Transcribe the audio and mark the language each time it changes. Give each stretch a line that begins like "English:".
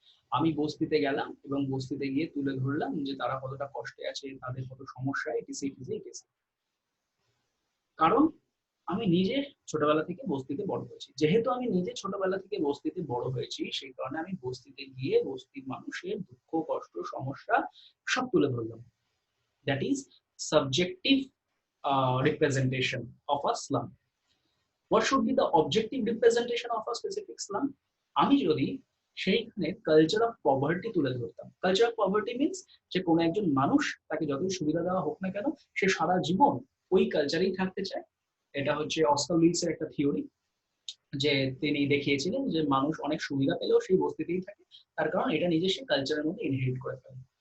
Bangla: আমি বস্তিতে গেলাম এবং বস্তিতে গিয়ে তুলে ধরলাম যে তারা কতটা কষ্টে আছে, তাদের কত সমস্যা, এটিসি এটিসি এটিসি। কারণ আমি নিজে ছোটবেলা থেকে বস্তিতে বড় হয়েছি। যেহেতু আমি নিজে ছোটবেলা থেকে বস্তিতে বড় হয়েছি, সেই কারণে আমি বস্তিতে গিয়ে বস্তির মানুষের দুঃখ, কষ্ট, সমস্যা সব তুলে ধরলাম।
English: That is subjective representation of a slum. What should be the objective representation of a specific slum?
Bangla: আমি যদি সেইখানে কালচার অফ পভার্টি তুলে ধরতাম। কালচার অফ পভার্টি মিনস যে কোনো একজন মানুষ, তাকে যতই সুবিধা দেওয়া হোক না কেন, সে সারা জীবন ওই কালচারেই থাকতে চায়। এটা হচ্ছে অস্কার উইলসের একটা থিওরি, যে তিনি দেখিয়েছিলেন যে মানুষ অনেক সুবিধা পেলেও সেই বস্তিতেই থাকে, তার কারণ এটা নিজের সে কালচারের মধ্যে ইনহেরিট করে ফেলে।